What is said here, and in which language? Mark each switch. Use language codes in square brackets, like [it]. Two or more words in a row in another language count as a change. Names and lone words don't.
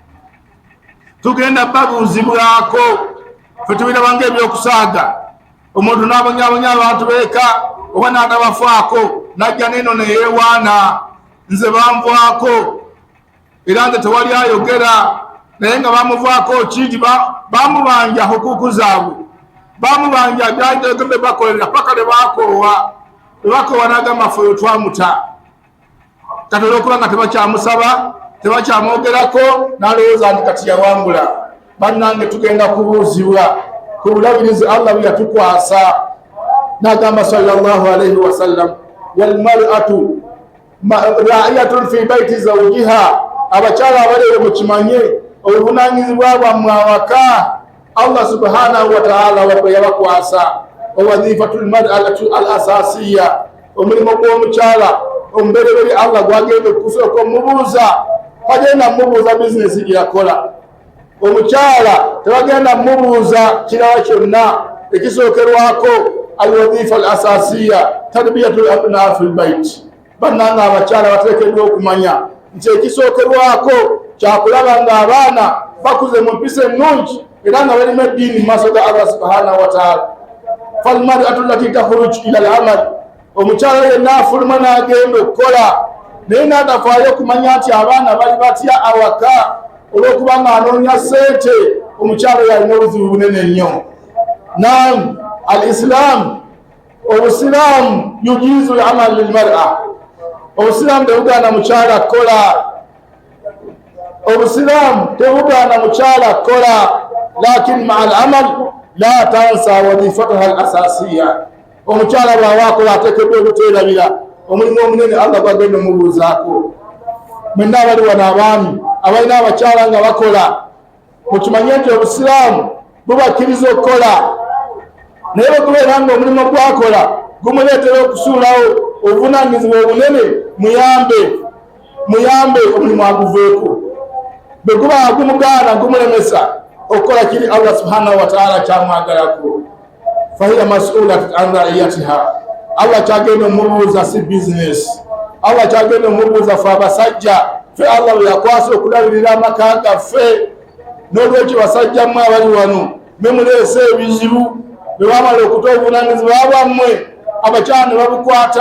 [lg] fe tubirabanga ebyokusaaga omuntu n'abonyaabonya abantu beeka oba n'atabafaako najja neno neyeewaana nze banvaako era nze tewali ayogera naye nga bamuvaako kingi bamubanja hukuku zaabwe bamubanja byagembe bakolera paka ne bakoowa n'agamba ffe oyo twamuta kati olw'okuba nga tebakyamusaba tebakyamwogerako n'alowooza nti kati yawangula bannange tugenda kubuuzibwa ku bulabirizi Allah bwe yatukwasa n'agamba [ar] صلى الله عليه وسلم والمرأة راعية في بيت زوجها [lg] abakyala abaleero mukimanye obuvunaanyizibwa bwammwe awaka Allah [ar] سبحانه وتعالى [lg] wabwe yabakwasa [ar] وظيفة المرأة الأساسية [lg] omulimu gw'omukyala omubereberi Allah gwagenda okusooka omubuuza bagenda mubuuza bizinesi gye yakola omukyala tebagenda mubuuza kirawa kyonna ekisookerwako [ar] الوظيفة الأساسية تربية الأبناء في البيت [lg] bannanga abakyala bateekeddwa okumanya nti ekisookerwako kyakulaba nga abaana bakuze mu mpisa ennungi era nga balimu eddiini mu maaso ga Allah [ar] سبحانه وتعالى فالمرأة التي تخرج إلى العمل [lg] omukyala yenna afuluma n'agenda okukola naye n'atafaayo kumanya nti abaana bali batya awaka olw'okuba ng'anoonya ssente. omukyala yalina obuzibu bunene nnyo. [ar] نعم، الإسلام, [lg] obusiraamu [ar] يجيز العمل للمرأة. [lg] obusiraamu tebugaana mukyala kukola. obusiraamu tebugaana mukyala kukola, [ar] لكن مع العمل لا تنسى وظيفتها الأساسية. [lg] omukyala bw'awakola ateekeddwa obuteerabira omulimu omunene Allah gwagenda omubuuzaako. mwenna abali wano abaami abalina abakyala nga bakola, mukimanye nti obusiraamu bubakkiriza okukola, naye bwekubeera nga omulimu gwakola gumuleetera okusuulawo obuvunaanyizibwa obunene, muyambe omulimu aguveeko. bwe guba gumugaana gumulemesa okukola kiri Allah [ar] سبحانه وتعالى [lg] kyamwagalako, [ar] فهي مسؤولة عن رعيتها. [lg] Allah kyagenda omubuuza si bizinesi. Allah kyagenda omubuuza fe abasajja, fe Allah bwe yakwasa okulabirira amaka gaffe. n'olwekyo basajja mmwe abali wano memuleese ebizibu bwe bamala okuta obuvunaanyizibwa bwammwe, abakyala ne babukwata.